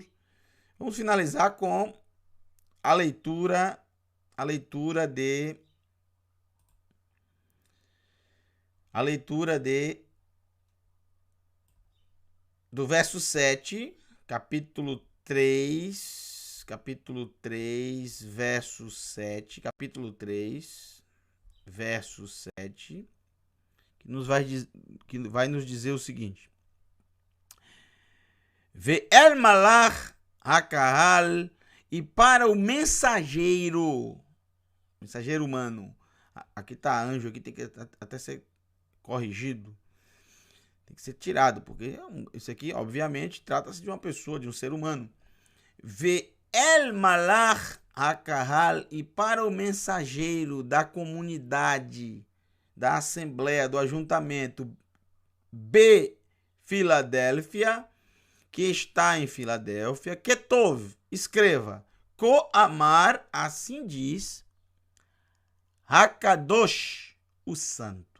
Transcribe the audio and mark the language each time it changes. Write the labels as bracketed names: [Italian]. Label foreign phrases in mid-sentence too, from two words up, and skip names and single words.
[Portuguese] Vamos finalizar com a leitura do verso 7, capítulo 3, verso 7, capítulo 3, verso 7. que vai nos dizer o seguinte: [Hebrew] ואל מלאך הקהל, [Portuguese] e para o mensageiro humano. Aqui está anjo, aqui tem que até ser corrigido. Tem que ser tirado, porque isso aqui, obviamente, trata-se de uma pessoa, de um ser humano. [Hebrew] ואל מלאך הקהל, [Portuguese] e para o mensageiro da comunidade, da assembleia, do ajuntamento, Filadélfia, que está em Filadélfia, Ketov, escreva, Koamar, assim diz, Hakadosh, o santo.